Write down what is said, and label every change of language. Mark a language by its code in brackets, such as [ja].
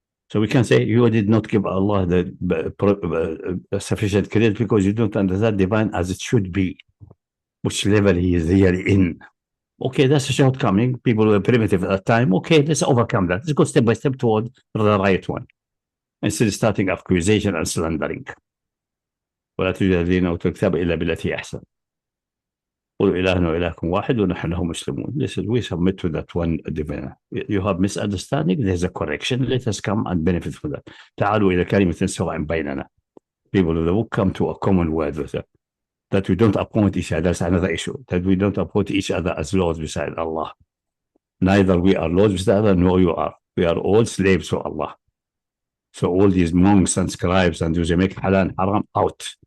[en] So we can say you did not give Allah the sufficient credit because you don't understand divine as it should be, which level he is really in. Okay, that's a shortcoming. People were primitive at that time. Okay, let's overcome that. Let's go step by step toward the right one, instead of starting accusation and slandering. [ar] ولا توجد الذين أوتوا الكتاب إلا بالتي أحسن. قل إلهنا وإلهكم واحد ونحن له مسلمون. [en] Listen, we submit to that one divine. You have misunderstanding, there's a correction. Let us come and benefit from that. [ar] تعالوا إلى كلمة سواء بيننا. [en] People of the book come to a common word with it. That we don't appoint each other, that's another issue. That we don't appoint each other as lords beside Allah. Neither we are lords beside Allah, nor you are. We are all slaves to Allah. So all these monks and scribes and those who make halal and haram, out.